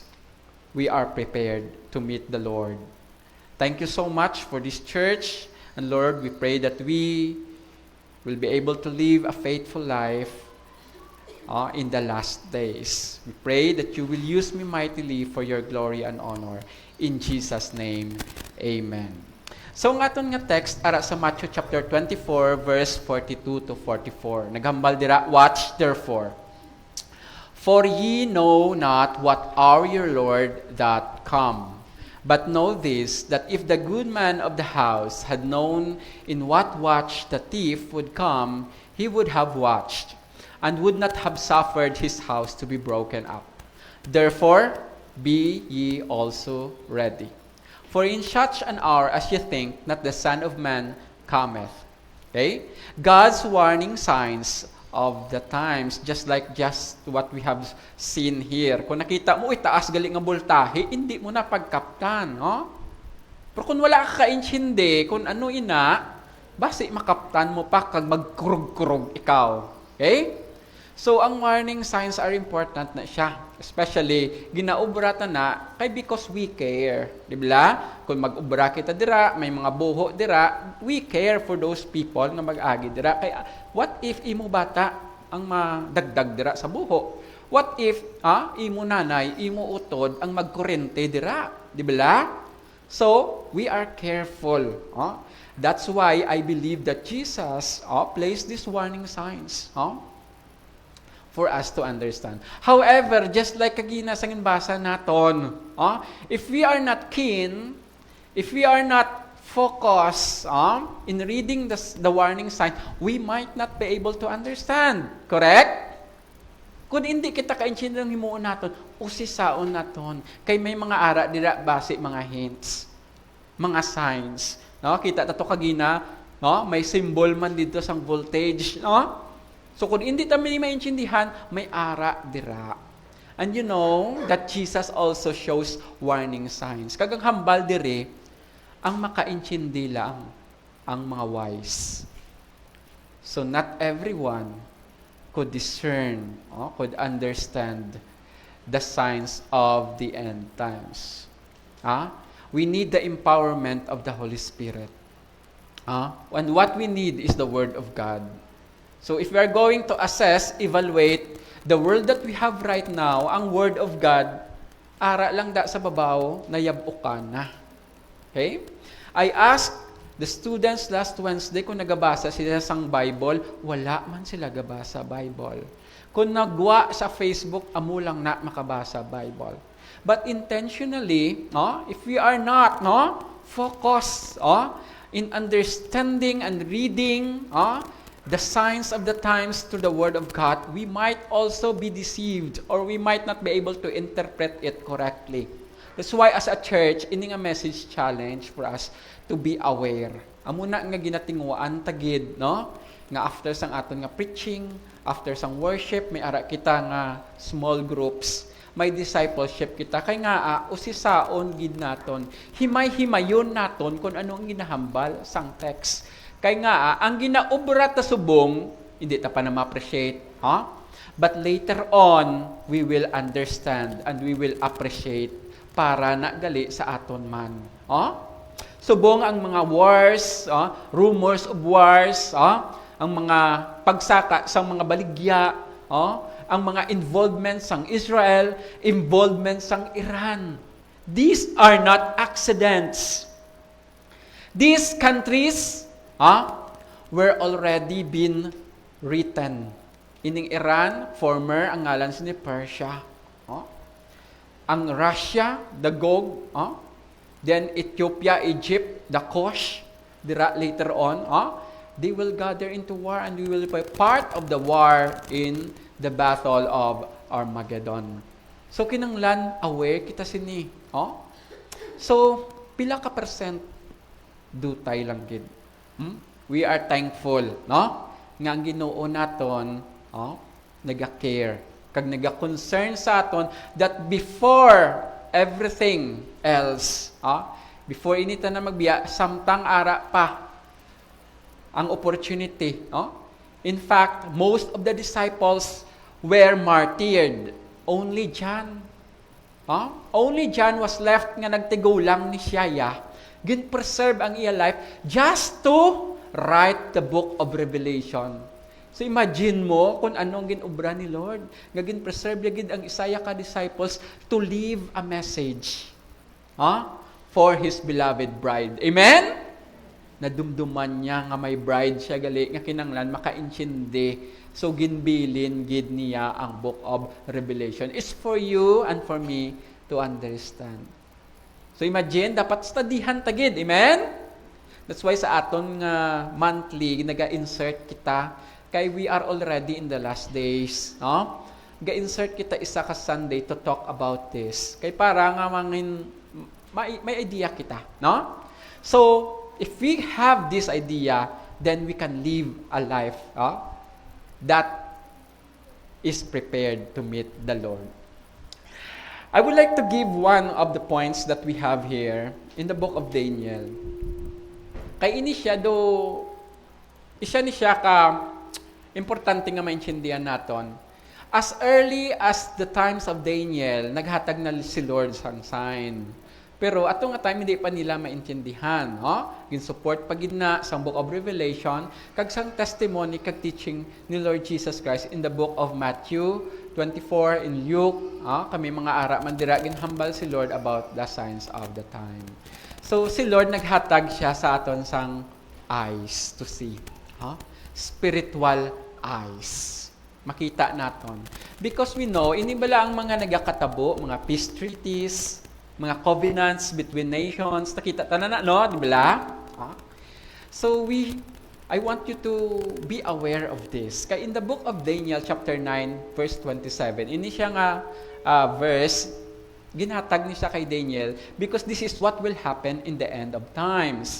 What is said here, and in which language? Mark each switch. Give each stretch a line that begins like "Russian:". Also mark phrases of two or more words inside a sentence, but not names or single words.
English: We are prepared to meet the Lord. Thank you so much for this church. And Lord, we pray that we will be able to live a faithful life in the last days. We pray that you will use me mightily for your glory and honor. In Jesus' name, amen.
Hiligaynon: So nga itong nga text, ara sa
English: Matthew chapter 24, verse 42 to 44.
Hiligaynon: Naghambal dira,
English: watch therefore. For ye know not what hour your Lord that come. But know this, that if the good man of the house had known in what watch the thief would come, he would have watched, and would not have suffered his house to be broken up. Therefore, be ye also ready. For in such an hour as ye think not the Son of Man cometh. Okay? God's warning signs of the times, just what we have seen here.
Hiligaynon: Kung nakita mo, itaas gali nga voltahe,
Filipino: hindi mo na
Hiligaynon: pagkaptan. No? Pero kung wala ka kaintindi, kung ano ina, basi makaptan mo pa kag magkurug-kurug ikaw.
English: Okay? So, ang warning signs are important
Hiligaynon: na siya.
English: Especially,
Hiligaynon: ginaubrata na kay
English: because we care.
Hiligaynon: Diba? Kung mag-ubra kita dira, may mga buho dira,
English: we care for those people
Hiligaynon: nga mag-agi dira. Kaya,
English: what if
Hiligaynon: imo bata ang madagdag dira sa buho?
English: What if
Hiligaynon: imo nanay, imo utod ang magkurente dira? Diba?
English: So, we are careful. That's why I believe that Jesus placed these warning signs. For us to understand. However, just like kagina sa basa naton, if we are not keen, if we are not focused in reading the warning sign, we might not be able to understand. Correct?
Filipino: Kung hindi kita kaintindi ng
Hiligaynon: himuon naton, usisaon naton. Kay may mga ara dira base mga hints, mga signs. No? Kita tato kagina, no? May symbol man
Filipino: dito sang voltage, no? So kung hindi tayo maintindihan,
Hiligaynon: may ara dira.
English: And you know that Jesus also shows warning signs.
Hiligaynon: Kagang hambal dire, ang makaintindi lang ang mga wise.
English: So not everyone could discern, could understand the signs of the end times. We need the empowerment of the Holy Spirit. And what we need is the Word of God. So if we are going to assess, evaluate the world that we have right now,
Hiligaynon: ang Word of God, ara lang da sa babaw, nayabukan na.
English: Okay? I asked the students last Wednesday
Hiligaynon: kung nagabasa sila sang Bible, wala man sila gabasa Bible. Kung nagwa sa Facebook, amo lang na makabasa Bible.
English: But intentionally, if we are not focused in understanding and reading the signs of the times through the Word of God, we might also be deceived or we might not be able to interpret it correctly. That's why as a church,
Hiligaynon: ini nga
English: message challenge for us to be aware.
Hiligaynon: Amuna nga ginatingwaan tagid, no? Nga after sang aton nga preaching, after sang worship, may ara kita nga
English: small groups,
Hiligaynon: may discipleship kita. Kay nga usisaon gid naton, himay-himayon naton kung ano ang ginahambal sang text. Kaya nga, ang ginaubra ta subong, hindi ta pa na ma-appreciate.
English: But later on, we will understand and we will appreciate
Hiligaynon: para nagali sa aton man. Subong ang mga
English: wars, rumors of wars,
Hiligaynon: ang mga pagsaka sa mga baligya, ang mga involvement sang Israel, involvement sang Iran.
English: These are not accidents. These countries were already been written. Ining Iran, former,
Hiligaynon: ang ngalan ni Persia. Ang Russia,
English: the Gog. Then Ethiopia, Egypt, the Kosh. Later on, they will gather into war and we will be part of the war in the battle of Armageddon. So,
Hiligaynon: kinanglan, aware kita sini. So, pila ka percent dutay lang gid.
English: We are thankful,
Hiligaynon: no? Nga ang Ginoo naton, naga-care, kag naga-concern sa aton
English: that before everything else, before
Hiligaynon: inita na magbiya, samtang ara pa ang opportunity.
English: In fact, most of the disciples were martyred. Only John. Only John was left
Hiligaynon: nga nagtigulang ni siya. Gin-preserve ang iya
English: life just to write the book of Revelation.
Hiligaynon: So imagine mo kung anong ginobra ni Lord. Nga gin-preserve yagid ang Isaiah ka disciples
English: to leave a message for His beloved bride. Amen?
Hiligaynon: Nadumduman niya nga may bride siya gali nga kinanglan makaintindi. So ginbilin gid niya ang
English: book of Revelation. It's for you and for me to understand. So imagine,
Hiligaynon: dapat studyhan tagid. Amen?
English: That's why
Hiligaynon: sa aton nga monthly, naga-insert kita, kay
English: we are already in the last days.
Hiligaynon: Ga-insert kita isa ka Sunday to talk about this. Kay para nga may idea kita. No?
English: So, if we have this idea, then we can live a life that is prepared to meet the Lord. I would like to give one of the points that we have here in the book of Daniel.
Hiligaynon: Kay ini siya ni siya ka importante nga maintindihan naton.
English: As early as the times of Daniel,
Hiligaynon: naghatag na si Lord sang sign. Pero ato nga time hindi pa nila maintindihan, gin-support pagid na sang
English: book of Revelation
Hiligaynon: kag sang
English: testimony kag teaching ni Lord Jesus Christ in the book of Matthew 24 in Luke,
Hiligaynon: kami mga ara man dira ginhambal si Lord about the
English: signs of the time.
Hiligaynon: So si Lord naghatag siya sa aton sang
English: eyes to see, spiritual eyes.
Hiligaynon: Makita naton.
English: Because we know
Hiligaynon: ini bala ang mga nagakatabo, mga
English: peace treaties,
Hiligaynon: mga
English: covenants between nations,
Hiligaynon: nakita tanan na, no? Di ba?
English: So I want you to be aware of this.
Hiligaynon: Kaya
English: in the book of Daniel chapter 9 verse 27,
Hiligaynon: ini siya nga verse, ginhatag ni siya kay Daniel
English: because this is what will happen in the end of times.